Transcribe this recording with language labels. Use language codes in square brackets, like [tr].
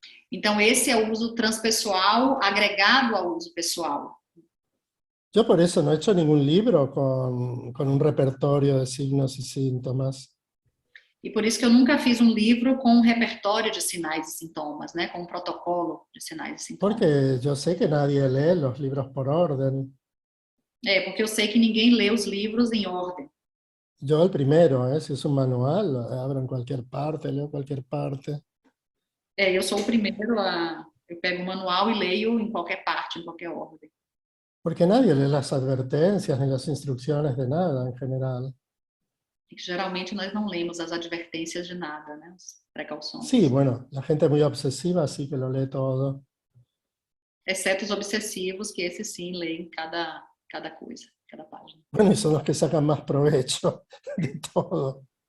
[pt] Então, esse é o uso transpessoal agregado ao uso pessoal. [es] Yo por eso no he hecho ningún libro con un repertorio de signos y síntomas. [pt] E por isso que eu nunca fiz um livro com um repertório de sinais e sintomas, né, com um protocolo de sinais e sintomas. [es] Porque yo sé que nadie lee los libros por orden. [pt] Porque eu sei que ninguém lê os livros em ordem. [es] Yo el primero, si es un manual, abro en cualquier parte, leo cualquier parte. [pt] Eu sou o primeiro eu pego o manual e leio em qualquer parte, em qualquer ordem. [es] Porque nadie lee las advertencias ni las instrucciones de nada en general. [pt] E que geralmente nós não lemos as advertências de nada, né? As precauções. [es] Sí, bueno, la gente muy obsesiva sí que lo lee todo. [pt] Exceto os obsessivos, que esses sim leem cada coisa, cada página. [es] Bueno, y son los que sacan más provecho de todo.